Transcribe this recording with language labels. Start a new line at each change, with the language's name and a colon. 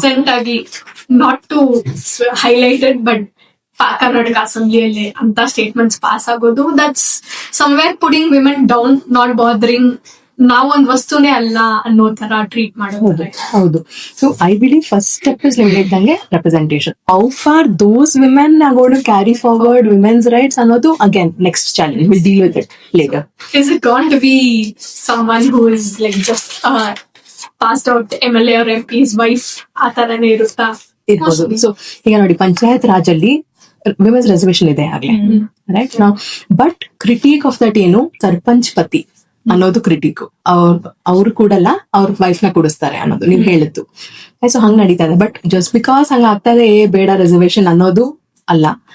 Kannada: Recent ಆಗಿ
English: not to highlighted,
Kannada: but Karnataka ಅಸೆಂಬ್ಲಿಯಲ್ಲಿ ಅಂತ statements pass ಆಗೋದು,
English: that's somewhere putting women down, not bothering,
Kannada: ನಾವೊಂದ್ ವಸ್ತುನೇ ಅಲ್ಲ ಅನ್ನೋ ತರ ಟ್ರೀಟ್ ಮಾಡೋದು. ಹೌದು.
English: so I believe first step is
Kannada: ನೀವು ಹೇಳಿದಂಗೆ
English: Representation. How far those women are going to carry forward women's rights ಅನ್ನೋದು again next challenge. Will deal with it later. Is it going to be someone who is like just passed out MLA or MP's wife
Kannada: ಆ ತರನೇ ಇರುತ್ತಾ? ಇರ್ಬೋದು. So ಈಗ ನೋಡಿ, ಪಂಚಾಯತ್ ರಾಜ್ ಅಲ್ಲಿ women's ರೆಸರ್ವೇಶನ್ ಇದೆ ಆಗ್ಲೇ, ರೈಟ್ ನಾವು.
English: but critic of that
Kannada: ಏನು, ಸರ್ಪಂಚ್ ಪತಿ ಅನ್ನೋದು ಕ್ರಿಟಿಕ್. ಅವ್ರು ಕೂಡಲ್ಲ, ಅವ್ರ ವೈಫ್ ನ ಕೂಡಿಸ್ತಾರೆ ಅನ್ನೋದು ನೀವು ಹೇಳಿದ್ದು. ಸೊ ಹಂಗ್ ನಡೀತಾ ಇದೆ.
English: but just because
Kannada: ಹಂಗ ಆಗ್ತಾ ಇದೆ, ಬೇಡ ರಿಸರ್ವೇಶನ್ ಅನ್ನೋದು ಅಲ್ಲ.